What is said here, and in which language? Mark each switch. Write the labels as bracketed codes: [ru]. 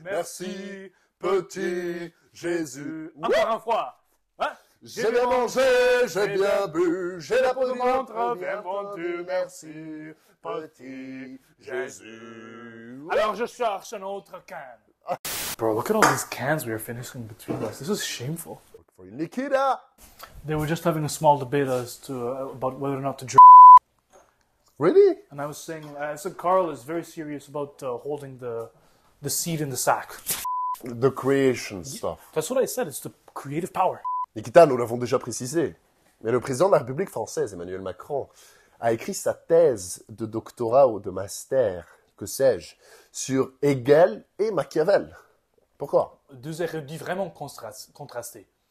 [fr] Merci, petit Jésus. Encore une fois. Hein? J'ai bien mangé, j'ai bien bu, j'ai la peau du ventre bien vendu, merci, petit Jésus. Alors je cherche un autre can. [en] Bro, look at all these cans we are finishing between us. This is shameful. For you, Nikita. They were just having a small debate as to about whether or not to drink. Really? And I said Carl is very serious about holding the seed in the sack. The creation stuff. That's what I said. It's the creative power. [fr] Nikita, nous l'avons déjà précisé, mais le président de la République française, Emmanuel Macron, a écrit sa thèse de doctorat ou de master, que sais-je, sur Hegel et Machiavel. Pourquoi? Deux érudits vraiment contrastés.